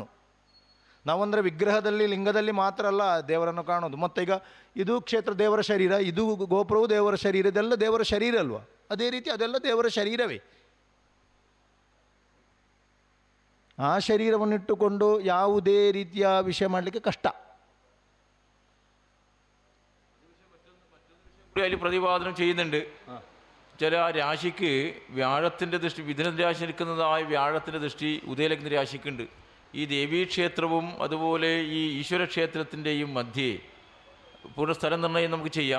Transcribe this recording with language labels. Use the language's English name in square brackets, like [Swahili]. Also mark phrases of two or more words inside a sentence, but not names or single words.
[Kannada] ನಾವಂದರೆ ವಿಗ್ರಹದಲ್ಲಿ ಲಿಂಗದಲ್ಲಿ ಮಾತ್ರ ಅಲ್ಲ ದೇವರನ್ನು ಕಾಣೋದು. ಮತ್ತು ಈಗ ಇದು ಕ್ಷೇತ್ರ ದೇವರ ಶರೀರ, ಇದು ಗೋಪುರವು ದೇವರ ಶರೀರ, ಇದೆಲ್ಲ ದೇವರ ಶರೀರ ಅಲ್ವಾ? ಅದೇ ರೀತಿ ಅದೆಲ್ಲ ದೇವರ ಶರೀರವೇ. ಆ ಶರೀರವನ್ನಿಟ್ಟುಕೊಂಡು ಯಾವುದೇ ರೀತಿಯ ವಿಷಯ ಮಾಡಲಿಕ್ಕೆ കഷ്ട. [Malayalam] അതിൽ പ്രതിപാദനം ചെയ്യുന്നുണ്ട്. ചില രാശിക്ക് വ്യാഴത്തിൻ്റെ ദൃഷ്ടി, മിഥുന രാശി നിൽക്കുന്നതായ വ്യാഴത്തിൻ്റെ ദൃഷ്ടി ഉദയലഗ്ന രാശിക്കുണ്ട്. ഈ ദേവീക്ഷേത്രവും അതുപോലെ ഈ ഈശ്വരക്ഷേത്രത്തിൻ്റെയും മധ്യേ പൂർണ്ണ സ്ഥലം നിർണ്ണയം നമുക്ക് ചെയ്യാം.